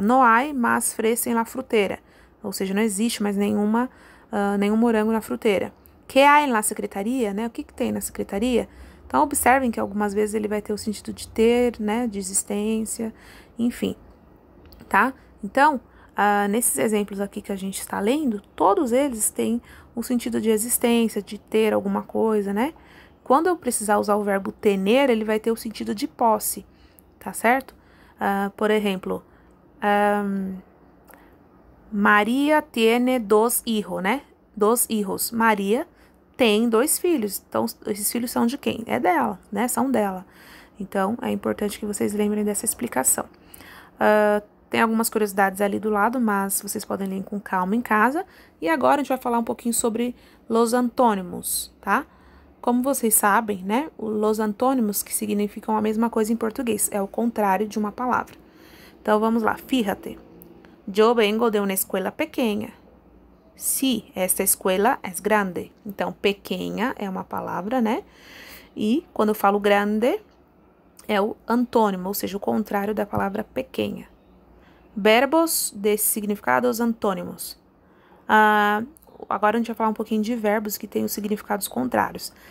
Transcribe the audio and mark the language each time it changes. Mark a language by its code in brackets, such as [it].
[es] No hay más fresa en la fruteira. [pt] Ou seja, não existe mais nenhum morango na fruteira. [es] Que há em la secretaria, [pt] né? O que tem na secretaria? Então, observem que algumas vezes ele vai ter o sentido de ter, né, de existência, enfim, tá? Então, nesses exemplos aqui que a gente está lendo, todos eles têm o sentido de existência, de ter alguma coisa, né? Quando eu precisar usar o verbo tener, ele vai ter o sentido de posse, tá certo? [es] Por exemplo, Maria tiene 2 hijos, né? 2 hijos. [pt] Maria tem 2 filhos. Então, esses filhos são de quem? É dela, né? São dela. Então, é importante que vocês lembrem dessa explicação. Tem algumas curiosidades ali do lado, mas vocês podem ler com calma em casa. E agora a gente vai falar um pouquinho sobre los antônimos, tá? Como vocês sabem, né? Los antônimos, que significam a mesma coisa em português, é o contrário de uma palavra. Então, vamos lá. Fíjate. [es] Yo vengo de una escuela pequeña. Sí, esta escuela es grande. [pt] Então, pequena é uma palavra, né? E quando eu falo grande, é o antônimo, ou seja, o contrário da palavra pequena. Verbos de significados antônimos. Agora a gente vai falar um pouquinho de verbos que têm os significados contrários.